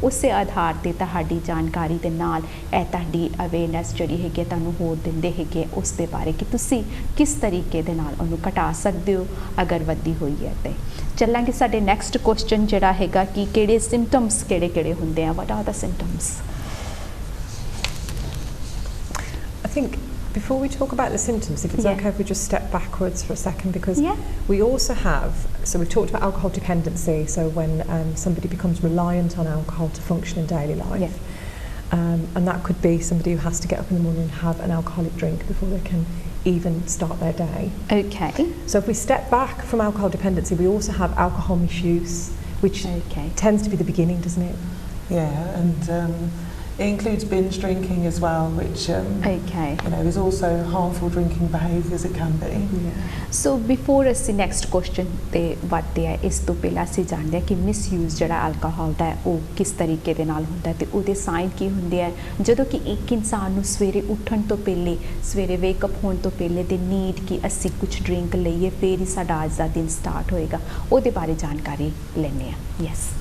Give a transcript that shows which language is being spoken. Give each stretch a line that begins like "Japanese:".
Punjabi: ਉਸੇ ਆਧਾਰ 'ਤੇ ਤੁਹਾਡੀ ਜਾਣਕਾਰੀ ਦੇ ਨਾਲ ਇਹ ਤੁਹਾਡੀ ਅਵੇਅਰਨੈਸ ਜਿਹੜੀ ਹੈਗੀ ਤੁਹਾਨੂੰ ਹੋਰ ਦਿੰਦੇ ਹੈਗੇ ਉਸ ਦੇ ਬਾਰੇ ਕਿ ਤੁਸੀਂ ਕਿਸ ਤਰੀਕੇ ਦੇ ਨਾਲ ਉਹਨੂੰ ਘਟਾ ਸਕਦੇ ਹੋ ਅਗਰ ਵੱਧੀ ਹੋਈ ਹੈ। ਤੇ ਚੱਲਾਂਗੇ ਸਾਡੇ ਨੈਕਸਟ ਕੁਐਸਚਨ ਜਿਹੜਾ ਹੈਗਾ ਕਿ ਕਿਹੜੇ ਸਿੰਪਟਮਸ ਕਿਹੜੇ ਹੁੰਦੇ ਆ,
English: What are the symptoms? I think before we talk about the symptoms, if it's okay if we just step backwards for a second, because we also have, so we've talked about alcohol dependency, so when somebody becomes reliant on alcohol to function in daily life, and that could be somebody who has to get up in the morning and have an alcoholic drink before they can even start their day. Okay. So if we step back from alcohol dependency, we also have alcohol misuse, which tends to be the beginning, doesn't it? Yeah, and It includes binge drinking as well, which Okay. you know, is also harmful drinking behaviours it can be.
Punjabi: So before ਅਸੀਂ next question ਤੇ ਵਧਦੇ ਆ ਇਸ ਤੋਂ ਪਹਿਲਾਂ ਅਸੀਂ ਜਾਣਦੇ ਹਾਂ ਕਿ ਮਿਸਯੂਜ਼ ਜਿਹੜਾ ਅਲਕੋਹਲ ਦਾ ਹੈ ਉਹ ਕਿਸ ਤਰੀਕੇ ਦੇ ਨਾਲ ਹੁੰਦਾ ਤੇ ਉਹਦੇ ਸਾਈਨ ਕੀ ਹੁੰਦੇ ਆ ਜਦੋਂ ਕਿ ਇੱਕ ਇਨਸਾਨ ਨੂੰ ਸਵੇਰੇ ਉੱਠਣ ਤੋਂ ਪਹਿਲੇ ਸਵੇਰੇ ਵੇਕਅਪ ਹੋਣ ਤੋਂ ਪਹਿਲੇ ਦੇ ਨੀਡ ਕਿ ਅਸੀਂ ਕੁਝ ਡਰਿੰਕ ਲਈਏ ਫਿਰ ਹੀ ਸਾਡਾ ਅੱਜ ਦਾ ਦਿਨ ਸਟਾਰਟ ਹੋਏਗਾ ਉਹਦੇ ਬਾਰੇ ਜਾਣਕਾਰੀ ਲੈਣੇ ਆ ਯੈਸ